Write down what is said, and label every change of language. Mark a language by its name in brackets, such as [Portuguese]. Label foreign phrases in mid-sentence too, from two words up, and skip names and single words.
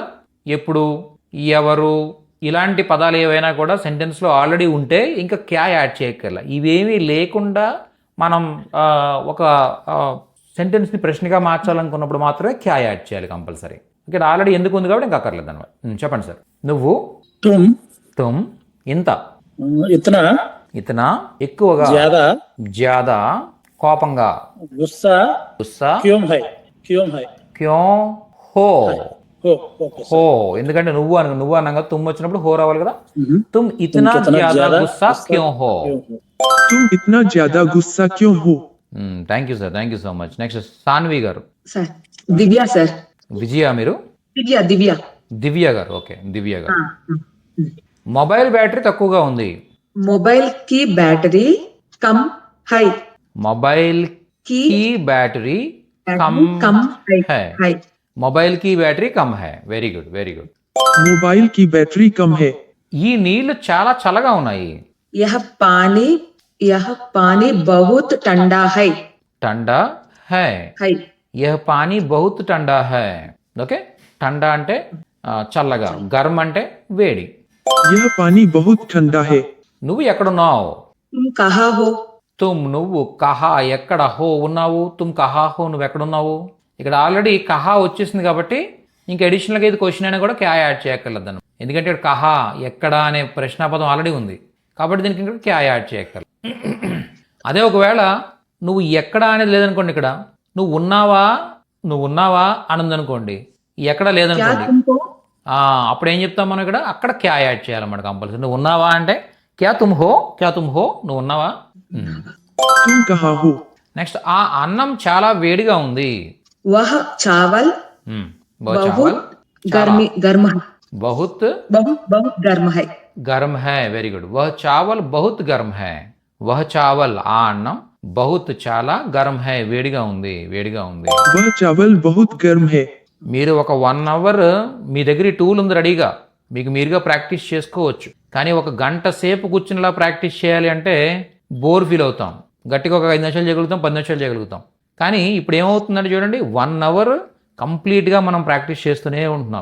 [Telugu] ఎప్పుడు, ఎవరు, ఇలాంటి పదాలు ఏవైనా కూడా సెంటెన్స్లో ఆల్రెడీ ఉంటే ఇంకా క్యా యాడ్ చేయక్కర్లా. ఇవేమీ లేకుండా మనం ఒక సెంటెన్స్ని ప్రశ్నగా మార్చాలనుకున్నప్పుడు మాత్రమే క్యా యాడ్ చేయాలి కంపల్సరీ. ఇక్కడ ఆల్రెడీ ఎందుకు ఉంది కాబట్టి ఇంకా అక్కర్లేదు అనమాట. చెప్పండి సార్. నువ్వు, తుమ్, ఇంత, ఇతనా ఇతనా ఎక్కువగా, జ్యాదా జ్యాదా కోపంగా, గుస్సా గుస్సా, [Hindi] क्यों है क्यों है क्यों हो, [Telugu] హో. ఓకే హో ఎందుకంటే నువ్వు అనగా తుమ్ వచ్చినప్పుడు హో రావాలి కదా. మ్మ్. [Hindi] तुम इतना ज्यादा गुस्सा क्यों हो. तुम इतना ज्यादा गुस्सा क्यों हो? [English] thank you so much. next [Telugu] సాన్వి గారు. సార్ దివ్య సార్. విజయ మీరు? దివ్య దివ్య గారు. ఓకే, దివ్య గారు. [English] mobile battery [Telugu] తక్కువగా ఉంది. [Hindi] मोबाइल की बैटरी कम है. [Telugu] మొబైల్ కి [Hindi] की बैटरी कम కమ్ है. హై. మొబైల్ की बैटरी कम है. [English] very good, very good. [Hindi] मोबाइल की बैटरी कम है. [Telugu] ఈ నీళ్లు చాలా చల్లగా ఉన్నాయి. [Hindi] यह पानी बहुत ठंडा है. ठंडा है. హై. यह पानी बहुत ठंडा है. [Telugu] ఓకే, ठंडा అంటే చల్లగా, గర్మ్ అంటే వేడి. [Hindi] यह पानी बहुत ठंडा है. [Telugu] నువ్వు ఎక్కడున్నావు? [Hindi] तुम कहाँ हो. [Telugu] తుమ్ నువ్వు, కహా ఎక్కడ, హో ఉన్నావు. [Hindi] तुम कहाँ हो [Telugu] నువ్వు ఎక్కడున్నావు. ఇక్కడ ఆల్రెడీ కహా వచ్చేసింది కాబట్టి ఇంకా అడిషనల్గా ఇది క్వశ్చన్ అయినా కూడా క్యా యాడ్ చేయక్కర్లేదు అన్న. ఎందుకంటే ఇక్కడ కహా ఎక్కడ అనే ప్రశ్నాపదం ఆల్రెడీ ఉంది కాబట్టి దీనికి ఇక్కడ క్యా యాడ్ చేయక్కర్లేదు. అదే ఒకవేళ నువ్వు ఎక్కడ అనేది లేదనుకోండి, ఇక్కడ నువ్వు ఉన్నావా అని ఉందనుకోండి, ఎక్కడ క్యా లేదనుకోండి, తుమ్కో. అప్పుడు ఏం చెప్తాం మనం ఇక్కడ? అక్కడ క్యా యాడ్ చేయాలన్నమాట కంపల్సరీ. నువ్వు ఉన్నావా అంటే [Hindi] क्या तुम हो, [Telugu] నువ్వు ఉన్నావా. [Hindi] तुम कहाँ हो? [Telugu] నెక్స్ట్, ఆ అన్నం చాలా వేడిగా ఉంది. [Hindi] वह चावल చావల్ गर्म है. బహుత్ बहुत गर्म है. गर्म है. [English] very good. [Hindi] वह चावल बहुत गर्म है. वह चावल [Telugu] ఆ అన్నం, [Hindi] బహుత్ చాలా, गर्म है [Telugu] వేడిగా ఉంది. [Hindi] वह चावल बहुत गर्म है. [Telugu] మీరు ఒక 1 అవర్ మీ దగ్గర ఈ టూల్ ఉంది రెడీగా, మీకు మీరుగా ప్రాక్టీస్ చేసుకోవచ్చు. కానీ ఒక గంట సేపు కూర్చునిలా ప్రాక్టీస్ చేయాలి అంటే బోర్ ఫీల్ అవుతాం. గట్టిగా ఒక 5 నిమిషాలు చేయగలుగుతాం, 10 నిమిషాలు చేయగలుగుతాం. కానీ ఇప్పుడు ఏమవుతుందంటే చూడండి, 1 అవర్ కంప్లీట్గా మనం ప్రాక్టీస్ చేస్తూనే ఉంటున్నాం.